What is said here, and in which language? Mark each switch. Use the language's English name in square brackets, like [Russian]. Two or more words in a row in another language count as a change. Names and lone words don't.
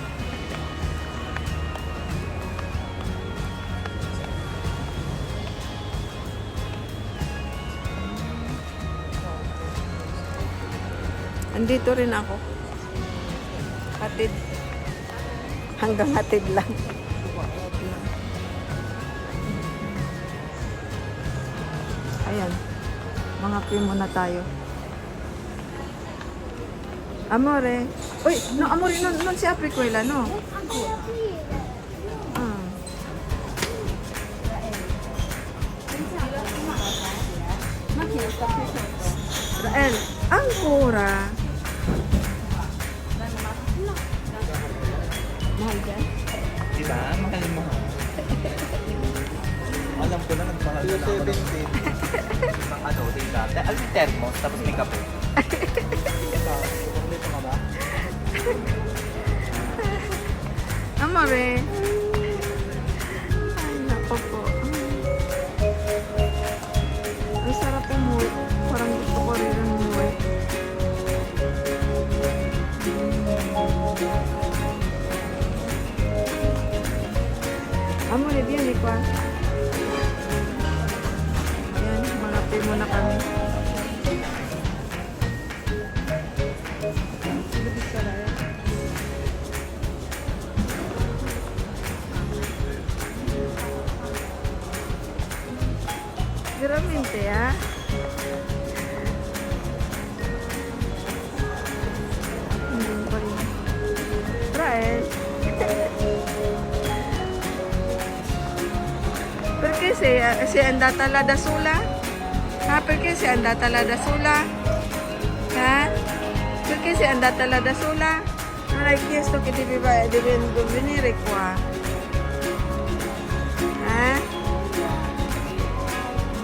[Filipino] Andito rin ako. Hatid. Hanggang hatid lang. Ayan. Mga muna tayo. [Italian] Amore. Uy, no, amore, non si apre quella, no? Ah. Rael, ancora. [Filipino] Mahal dyan? Diba? Mahal mo. Alam ko na nagmahal na ako ng ano, diba? Alam yung thermos, tapos may kape. Amore. Ay, nako po. Ang sarap umuwi. Parang gusto ko rin umuwi. [Italian] Amore, vieni qua. [Filipino] Ayan, malapit muna kami. [Italian] Veramente, ah? [Filipino] Hindi pa rin. [Italian] Rael. Perché sei andata là da sola? Ah, perché sei andata là da sola? Ah? Perché sei andata là da sola? Non hai chiesto che devi venire qua? Eh?